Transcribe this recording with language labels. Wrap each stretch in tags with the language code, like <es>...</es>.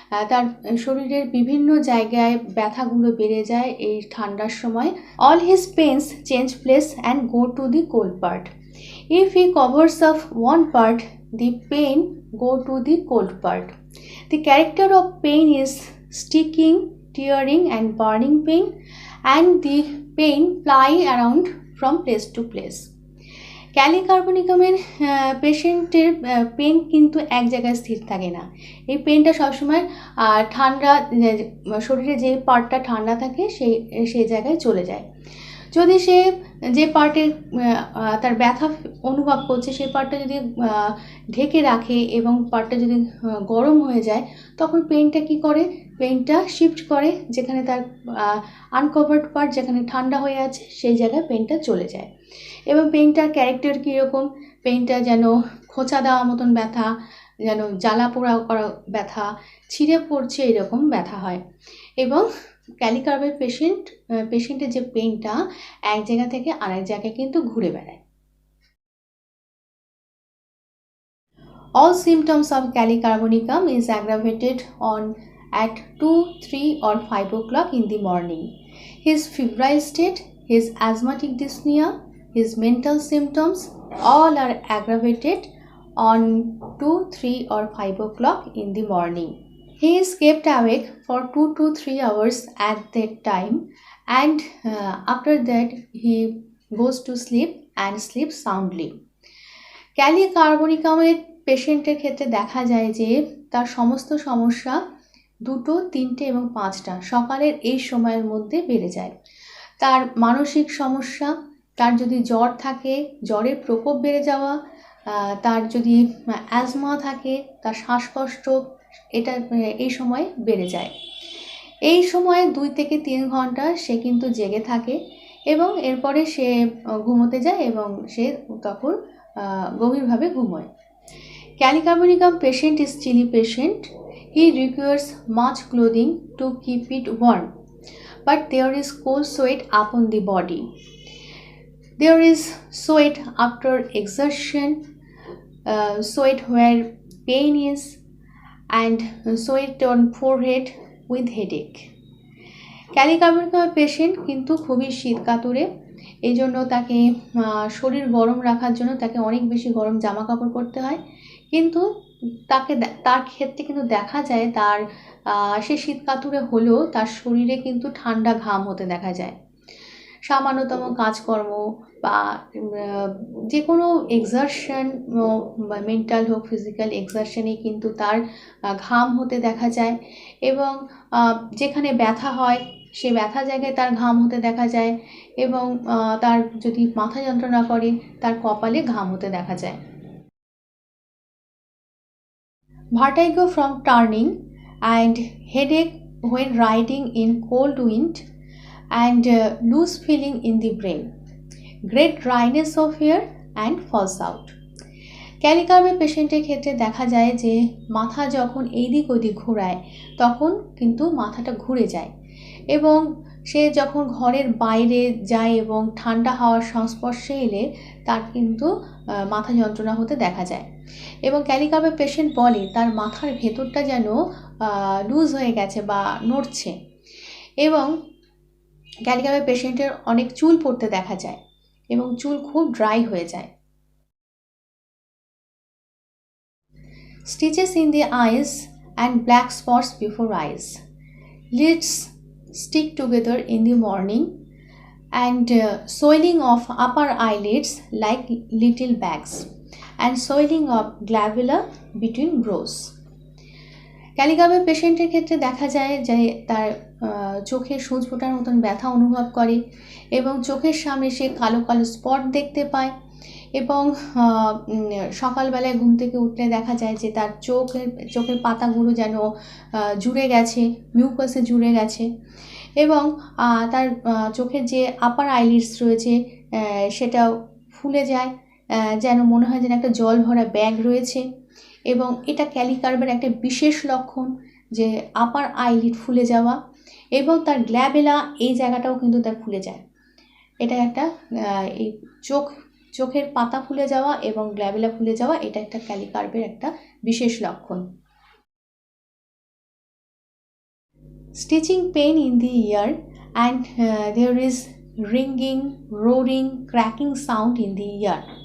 <bn>তার শরীরের বিভিন্ন জায়গায় ব্যথাগুলো বেড়ে যায় এই ঠান্ডার সময়।</bn> <en>All his pains change place and go to the cold part. If he covers up one part, the pain go to the cold part. The character of pain is sticking, tearing and burning pain, and the pain fly around from place to place.</en> <bn>Kelly কার্বনিকামের পেশেন্টের pen কিন্তু এক জায়গায় স্থির থাকে না। এই পেনটা সবসময় ঠান্ডা, শরীরে যে পার্টটা ঠান্ডা থাকে সেই জায়গায় চলে যায়। যদি সে যে পার্টে তার ব্যথা অনুভব করছে সেই পার্টটা যদি ঢেকে রাখে এবং পার্টটা যদি গরম হয়ে যায়, তখন পেনটা কী করে, পেনটা শিফট করে, যেখানে তার আনকভার্ড পার্ট যেখানে ঠান্ডা হয়ে আছে সেই জায়গায় পেনটা চলে যায়। এবং পেনটার ক্যারেক্টার কীরকম, পেনটা যেন খোঁচা দেওয়া মতন ব্যথা, যেন জ্বালা পোড়া করা ব্যথা, ছিঁড়ে পড়ছে এরকম ব্যথা হয়। এবং ক্যালিকার্পের পেশেন্টের যে পেনটা এক জায়গা থেকে আরেক জায়গায় কিন্তু ঘুরে বেড়ায়।</bn> <en>All symptoms of Calicarbonicum is aggravated on at 2, 3 or 5 o'clock in the morning. His febrile state, his asthmatic dyspnea, his mental symptoms all are aggravated on 2, 3 or 5 o'clock in the morning. He is kept awake for 2 to 3 hours at that time, and after that he goes to sleep and sleeps soundly.</en> <bn>ক্যালিকার্বনিকামের পেশেন্টের ক্ষেত্রে দেখা যায় যে তার সমস্ত সমস্যা 2, 3 এবং 5টা সকালের এই সময়ের মধ্যে বেড়ে যায়। তার মানসিক সমস্যা, তার যদি জ্বর থাকে জ্বরের প্রকোপ বেড়ে যাওয়া, তার যদি অ্যাজমা থাকে, তার শ্বাসকষ্ট, এটা এই সময় বেড়ে যায়। এই সময় 2 থেকে 3 ঘন্টা সে কিন্তু জেগে থাকে এবং এরপরে সে ঘুমোতে যায় এবং সে তখন গভীরভাবে ঘুমোয়।</bn> <en>Kali carbonicum patient is chilly patient. He requires much clothing to keep it warm, but there is cold sweat upon the body. There is sweat after exertion, sweat where pain is, and sweat on forehead with headache.</en> <bn>ক্যালিকার্বনিকাম patient কিন্তু খুবই শীত কাতুরে, এই জন্য তাকে শরীর গরম রাখার জন্য তাকে অনেক বেশি গরম জামা কাপড় পরতে হয়। কিন্তু তার ক্ষেত্রে কিন্তু দেখা যায় সে শীত কাতুরে হলেও তার শরীরে কিন্তু ঠান্ডা ঘাম হতে দেখা যায়। সামান্যতম কাজকর্ম বা যে কোনো এক্সারশন, মেন্টাল হোক ফিজিক্যাল এক্সারশনে কিন্তু তার ঘাম হতে দেখা যায়। এবং যেখানে ব্যথা হয় সে ব্যথা জায়গায় তার ঘাম হতে দেখা যায়। এবং তার যদি মাথা যন্ত্রণা করে তার কপালে ঘাম হতে দেখা যায়।</bn> <en>Vertigo from turning and headache when riding in cold wind, and loose feeling in the brain, great dryness of hair and falls out.</en> <bn>ক্যালিকার্পের পেশেন্টের ক্ষেত্রে দেখা যায় যে মাথা যখন এইদিক ওদিক ঘোরায় তখন কিন্তু মাথাটা ঘুরে যায়, এবং সে যখন ঘরের বাইরে যায় এবং ঠান্ডা হাওয়ার সংস্পর্শে এলে তার কিন্তু মাথা যন্ত্রণা হতে দেখা যায়। এবং ক্যালিকার্পের পেশেন্ট বলে তার মাথার ভেতরটা যেন লুজ হয়ে গেছে বা নড়ছে। এবং ক্যালিকার্পের পেশেন্টের অনেক চুল পড়তে দেখা যায় এবং চুল খুব ড্রাই হয়ে যায়।</bn> <en>Stitches in the eyes and black spots before eyes. Lids stick together in the morning, and swelling of upper eyelids like little bags, and swelling of glabella between brows.</en> <bn>ক্যালিকার্পের পেশেন্টের ক্ষেত্রে দেখা যায় যে তার চোখে সূচ ফোটার মতন ব্যথা অনুভব করে এবং চোখের সামনে সে কালো কালো স্পট দেখতে পায়। এবং সকালবেলায় ঘুম থেকে উঠলে দেখা যায় যে তার চোখের পাতাগুলো যেন জুড়ে গেছে, মিউকাসে জুড়ে গেছে। এবং তার চোখের যে আপার আইলিডস রয়েছে সেটাও ফুলে যায়, যেন মনে হয় যেন একটা জল ভরা ব্যাগ রয়েছে। এবং এটা ক্যালিকার্পের একটা বিশেষ লক্ষণ যে আপার আইলিড ফুলে যাওয়া, এবং তার গ্ল্যাবেলা এই জায়গাটাও কিন্তু তার ফুলে যায়। এটা একটা এই চোখের পাতা ফুলে যাওয়া এবং গ্ল্যাবেলা ফুলে যাওয়া, এটা একটা ক্যালিকার্পের একটা বিশেষ লক্ষণ।</bn> <en>Stitching pain in the ear, and there is ringing, roaring, cracking sound in the ear.</en>